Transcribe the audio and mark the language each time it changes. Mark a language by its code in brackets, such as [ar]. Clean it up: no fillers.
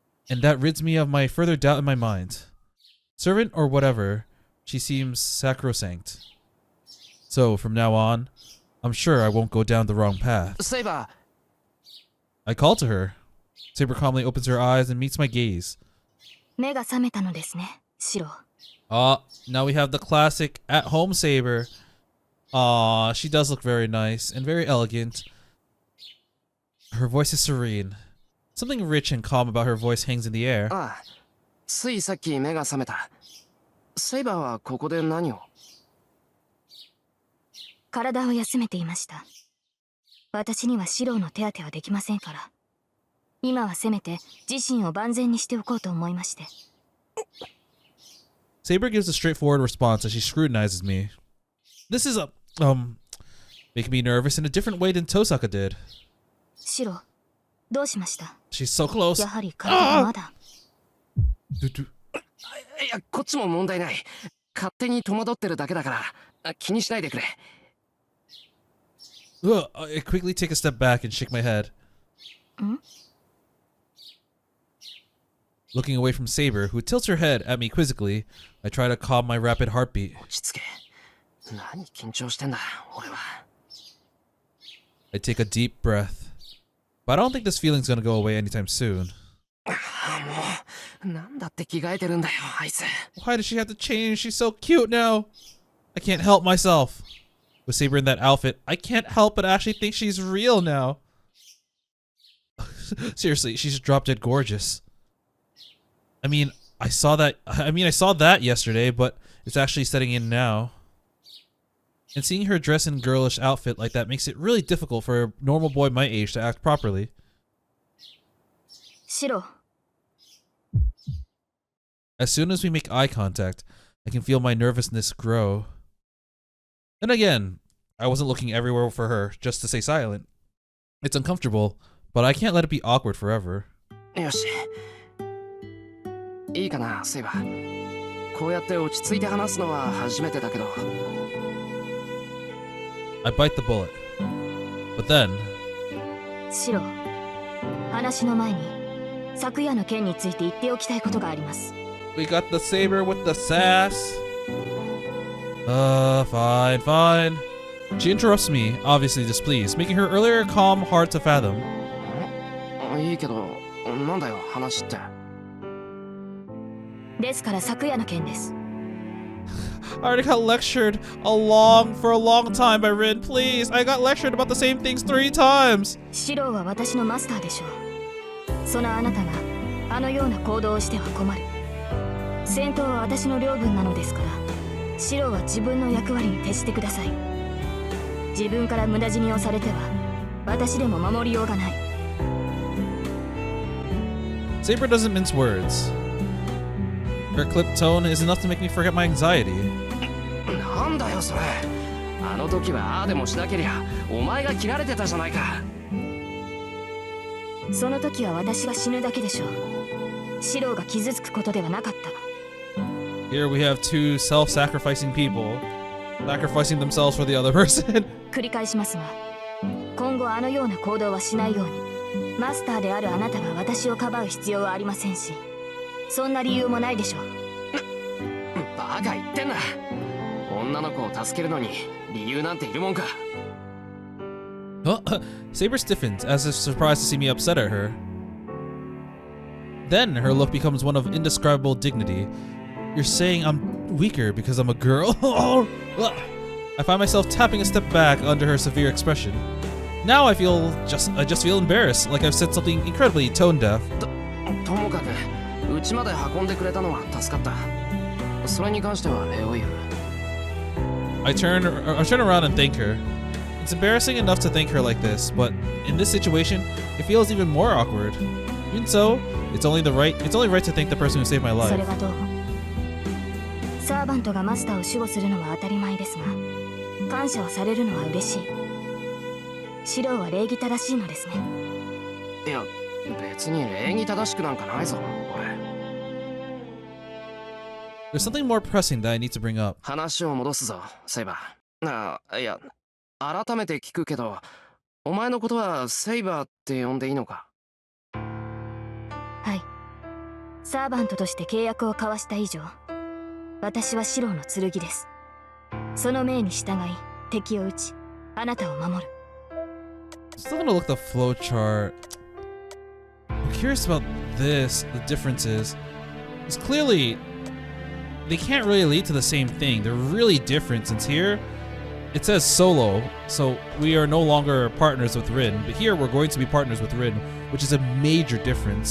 [en] And that rids me of my further doubt in my mind. Servant or whatever, she seems sacrosanct. So, from now on, I'm sure I won't go down the wrong path. [ja] セイバ [en] I call to her. Saber calmly opens her eyes and meets my gaze. [ja] 目が覚めたのですねシロ [en] Now we have the classic at-home Saber. She does look very nice and very elegant. Her voice is serene. Something rich and calm about her voice hangs in the air. [ja] ーああついさっき目が覚めたセイバーはここで何を体を休めていました私にはシロの手当てはできませんから今はせめて自身を万全にしておこうと思いまして [en] Saber gives a straightforward response as she scrutinizes me. This is making me nervous in a different way than Tohsaka did. [ja] シロどうしました [en] She's so close. [ja] やはり体がまだいやこっちも問題ない勝手に戸惑ってるだけだから気にしないでくれ [en] I quickly take a step back and shake my head. Looking away from Saber, who tilts her head at me quizzically, I try to calm my rapid heartbeat. [ja] 落ち着け何緊張してんだ俺は [en] I take a deep breath. But I don't think this feeling's gonna go away anytime soon. [ja] もうなんだって着替えてるんだよあいつ [en] Why does she have to change? She's so cute now. I can't help myself. With Saber in that outfit, I can't help but actually think she's real now. Seriously, she's drop dead gorgeous. I saw that yesterday, but it's actually setting in now. And seeing her dress in girlish outfit like that makes it really difficult for a normal boy my age to act properly. [ja] シロ [en] As soon as we make eye contact, I can feel my nervousness grow. And again, I wasn't looking everywhere for her just to stay silent. It's uncomfortable, but I can't let it be awkward forever. [ja] よしいいかなセイバーこうやって落ち着いて話すのは初めてだけど [en] I I bite the bullet. But then, [ja] シロ、話の前に昨夜の件について言っておきたいことがあります。 [en] we got the Saber with the sass. Fine. She interrupts me, obviously displeased, making her earlier calm hard to fathom. [ja] いいけど、なんだよ話って。ですから昨夜の件です。 [en] I already got lectured for a long time by Rin. Please, I got lectured about the same things 3 times. [ja] シロは私のマスターでしょう。そのあなたがあのような行動をしては困る。戦闘は私の領分なのですから、シロは自分の役割に徹してください。自分から無駄死にをされては私でも守りようがない。 [en] Saber doesn't mince words. Her clipped tone is enough to make me forget my anxiety. [ja] なんだよそれ。あの時はああでもしなけりゃお前が切られてたじゃないか。その時は私が死ぬだけでしょう。シロが傷つくことではなかった。 [en] Here we have 2 self-sacrificing people, sacrificing themselves for the other person. [ja] 繰り返しますが、今後あのような行動はしないように。マスターであるあなたが私をかばう必要はありませんし、そんな理由もないでしょう。バカ言ってんな。女の子を助けるのに理由なんているもんか。 [en] Saber stiffens, as if surprised to see me upset at her. Then her look becomes one of indescribable dignity. You're saying I'm weaker because I'm a girl? I find myself tapping a step back under her severe expression. Now I just feel embarrassed, like I've said something incredibly tone deaf. [ja] ともかくうちまで運んでくれたのは助かった。それに関しては礼を言う。 [en] I turn around and thank her. It's embarrassing enough to thank her like this, but in this situation, it feels even more awkward. Even so, it's only right to thank the person who saved my [ja] そ [en] life. [ja] れはどう？サーバントがマスターを守護するのは当たり前ですが、感謝をされるのは嬉しい。シロは礼儀正しいのですね。いや、別に礼儀正しくなんかないぞ、俺。 [en] There's something more pressing that I need to bring up. [ja] 話を戻すぞ、セイバー。いや、改めて聞くけど、お前のことはセイバーって呼んでいいのか？はい。サーバントとして契約を交わした以上、私はシロの剣です。その命に従い、敵を撃ち、あなたを守る。 [en] Still gonna look the flowchart. I'm curious about this, the differences. Because clearly, they can't really lead to the same thing. They're really different since here, it says solo, so we are no longer partners with Rin. But here, we're going to be partners with Rin, which is a major difference.